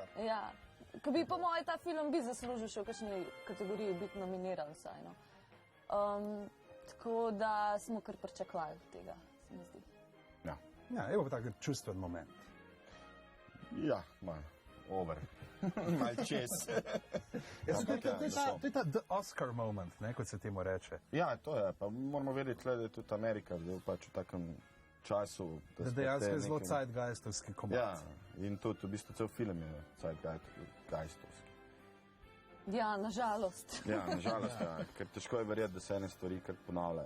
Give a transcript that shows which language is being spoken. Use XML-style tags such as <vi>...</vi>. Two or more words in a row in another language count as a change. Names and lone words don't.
<sl>Ja, ko bi po mojem ta film bi zaslužil še v kakšni kategoriji biti nominiran vsaj. No. Tako da smo kar pričakovali tega, se mi zdi. Ja, je pa tak čustven moment. Ja, malo over. Malo čez. To je ta</sl> <en>the Oscar moment,</en> <sl>ne, kot se temu reče. Ja, to je. Pa moramo vedeti, da je tudi Amerika zdaj pač v takem času. Da dejansko je zelo zeitgeistovski komad. Ja, in tudi v bistvu cel film je zeitgeistovski. Ja, nažalost. Ja, nažalost, ja. Ker težko je verjeti, da se ene stvari kar ponavljajo.</sl>